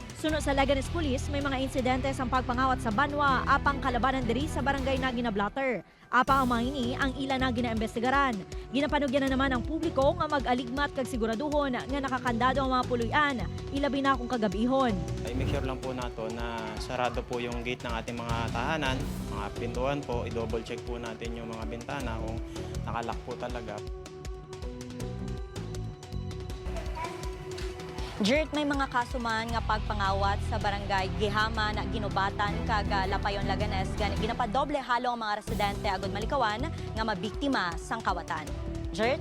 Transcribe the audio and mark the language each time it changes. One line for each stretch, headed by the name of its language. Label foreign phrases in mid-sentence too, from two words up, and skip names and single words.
Hiligaynon: Suno sa Laganes Police, may mga insidente sa pagpangawat sa Banwa, apang kalabanan diri sa barangay na ginablotter. Apang ang mga ini ang ila na ginaimbestigaran. Ginapanugyan na naman ang publiko nga mag-aligmat kag siguraduhon nga nakakandado ang mga puluyan, ilabi na kung kagabihon.
Filipino: Ay
English: make sure
Filipino: lang po nato na sarado po yung gate ng ating mga tahanan, mga pintuan po, i-
English: double check
Filipino: po natin yung mga bintana kung nakalock po talaga.
Hiligaynon: Jert, may mga kasuman nga pagpangawat sa barangay Gihama na Ginubatan kag Lapayon, Laganes. Ginapadoble halo ang mga residente agud malikawan nga mabiktima sang kawatan. Jert?